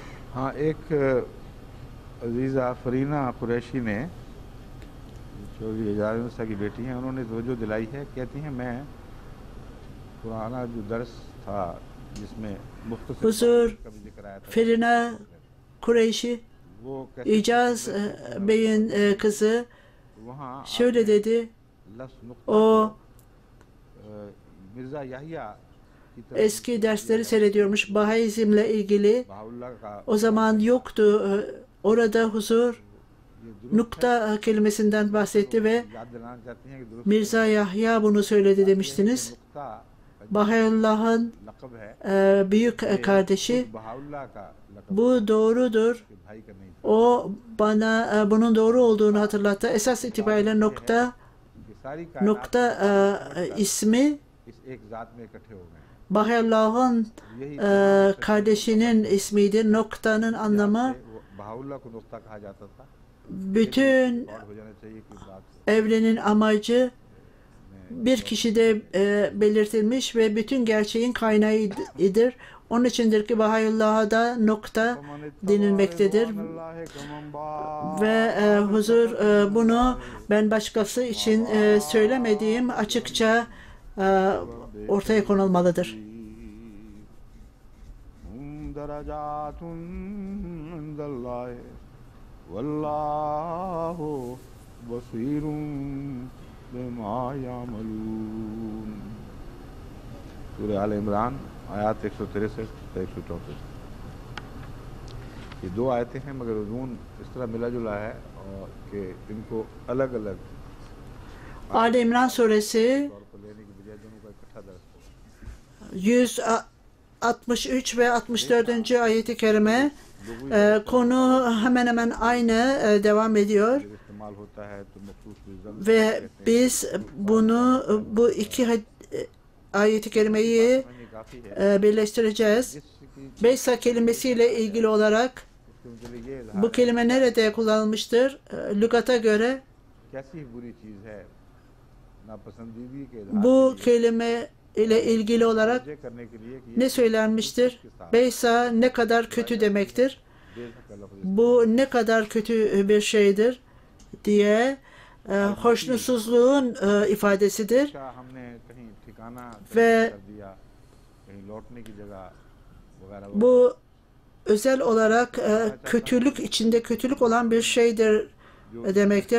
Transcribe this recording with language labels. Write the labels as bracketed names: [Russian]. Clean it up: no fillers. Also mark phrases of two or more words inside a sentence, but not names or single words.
[Urdu] ہاں ایک عزیزہ فرینہ قریشی نے جو اعجاز موسیٰ کی بیٹی ہیں انہوں نے توجہ دلائی ہے. کہتی ہیں میں پرانا جو درس تھا جس میں مختصر [Turkish] Huzur [Urdu] کا بھی ذکر آیا تھا [Turkish] Ferina Kureyşi [Urdu] वो [Turkish] İcaz Bey'in kızı [Urdu] वहाँ [Turkish] şöyle dedi. [Urdu] لفظ نکتہ [Turkish] O [Urdu] مرزا یحییٰ کی طرف [Turkish] eski dersleri seyrediyormuş. Bahaizmle ilgili [Urdu] بہاءاللہ کا [Turkish] o zaman yoktu. Orada huzur [Urdu] یہ درست [Turkish] nokta kelimesinden bahsetti ve [Urdu] یاد دلانا چاہتی ہیں کہ درست [Turkish] Mirza Yahya bunu söyledi demiştiniz. [Urdu] नुक्ता [Turkish] Bahaullah'ın [Urdu] لقب ہے [Turkish] büyük kardeşi. [Urdu] بہاءاللہ کا لقب [Turkish] Bu doğrudur. [Urdu] کے بھائی کا نہیں تھا [Turkish] O bana bunun doğru olduğunu hatırlattı. Esas itibariyle [Urdu] کہ ساری کائنات [Turkish] ismi [Urdu] اس ایک ذات میں اکٹھے ہو گئے [Turkish] Bahaullah'ın [Urdu] यही [Turkish] kardeşinin ismidir. Noktanın anlamı [Urdu] بہاءاللہ کو نکتہ کہا جاتا تھا. [Turkish] bütün [Urdu] اور ہو جانا چاہیے کہ بات [Turkish] evrenin amacı bir kişide belirtilmiş ve bütün gerçeğin kaynağıdır. Onun içindir ki Bahaullah'a da nokta denilmektedir. Ve huzur bunu ben başkası için söylemediğim açıkça ortaya konulmalıdır. [Arabic] درجات عند الله والله بصير بما يعملون. [Urdu] سورہ آل عمران آیت 163 سے 134. یہ دو آیتیں ہیں مگر مضمون اس طرح ملا جلا ہے اور کہ ان کو الگ الگ [Turkish] Ali İmran suresi [Urdu] طور پر لینے کی بجائے دونوں کا اکٹھا درج ہو. [Turkish] 163 ve 64. ayeti kerime konu hemen hemen aynı devam ediyor [Urdu] جب استعمال ہوتا ہے تو مخصوص رزلٹ [Turkish] ve biz bunu bu iki ayeti kerimeyi [Urdu] یہ کافی ہے [Turkish] birleştireceğiz. [Urdu] جس کی [Turkish] Beysa kelimesiyle ilgili olarak [Urdu] اس کے مطلب یہ اظہار [Turkish] bu kelime nerede kullanılmıştır? Lügata göre [Urdu] کیسی بری چیز ہے ناپسندیدی کے اظہار [Turkish] bu kelime ile ilgili olarak [Urdu] کرنے کے لیے کہ [Turkish] ne söylenmiştir? Beysa ne kadar kötü demektir. [Urdu] بیشک کا لفظ [Turkish] Bu ne kadar kötü bir şeydir diye hoşnutsuzluğun ifadesidir. [Urdu] کا ہم نے کہیں ٹھکانہ [Turkish] Ve [Urdu] کر دیا کہیں لوٹنے کی جگہ وغیرہ [Turkish] bu özel olarak kötülük içinde kötülük olan bir şeydir demektir.